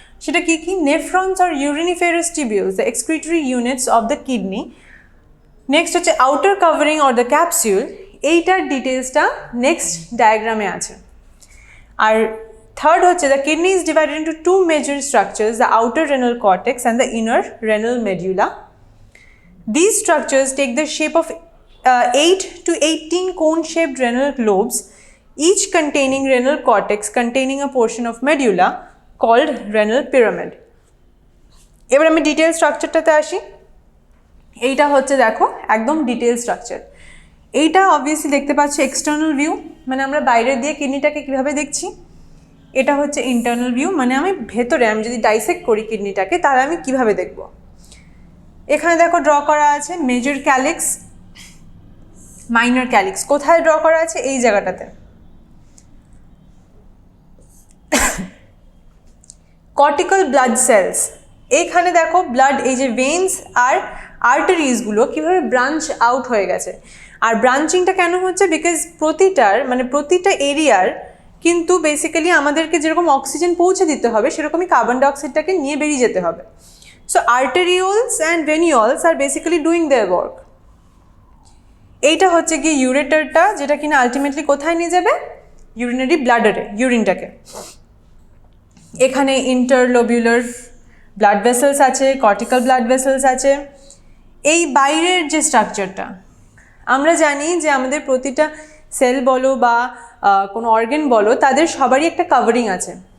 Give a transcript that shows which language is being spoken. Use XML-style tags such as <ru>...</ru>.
<bn>সেটা কি কি,</bn> <en>Nephrons আর uriniferous tubules, the excretory units of the kidney.</en> <bn>Next হচ্ছে outer covering or the capsule, এইটার ডিটেলসটা নেক্সট ডায়াগ্রামে আছে। আর থার্ড হচ্ছে</bn> <en>The kidney is divided into two major structures, the outer renal cortex and the inner renal medulla. These structures take the shape of 8 to 18 cone-shaped renal globes, each containing renal cortex containing a portion of medulla called renal pyramid.</en> <bn>এবার আমি detail স্ট্রাকচারটাতে আসি। এইটা হচ্ছে দেখো একদম detail structure. এইটা obviously দেখতে পাচ্ছি এক্সটার্নাল ভিউ, মানে আমরা বাইরের দিয়ে কিডনিটাকে কীভাবে দেখছি। এটা হচ্ছে ইন্টারনাল ভিউ, মানে আমি ভেতরে আমি যদি ডাইসেক্ট করি কিডনিটাকে তাহলে আমি কীভাবে দেখব। এখানে দেখো ড্র করা আছে মেজর ক্যালিক্স, মাইনর ক্যালিক্স। কোথায় ড্র করা আছে, এই জায়গাটাতে। কর্টিক্যাল ব্লাড সেলস, এইখানে দেখো ব্লাড, এই যে ভেইনস আর আর্টারিজগুলো কীভাবে ব্রাঞ্চ আউট হয়ে গেছে। আর ব্রাঞ্চিংটা কেন হচ্ছে, বিকজ প্রতিটা এরিয়ার কিন্তু বেসিক্যালি আমাদেরকে যেরকম অক্সিজেন পৌঁছে দিতে হবে সেরকমই কার্বন ডাইঅক্সাইডটাকে নিয়ে বেরিয়ে যেতে হবে।</bn> <en>So arterioles and venules are basically doing their work.</en> <bn>এইটা হচ্ছে কি ইউরেটারটা, যেটা কিনা আলটিমেটলি কোথায় নিয়ে যাবে, ইউরিনারি ব্লাডারে ইউরিনটাকে। এখানে ইন্টারলোবিউলার ব্লাড ভেসেলস আছে, কর্টিক্যাল ব্লাড ভেসেলস আছে। এই বাইরের যে স্ট্রাকচারটা আমরা জানি যে আমাদের প্রতিটা সেল বলো বা কোনো অর্গান বলো, তাদের সবারই একটা কাভারিং আছে।</bn>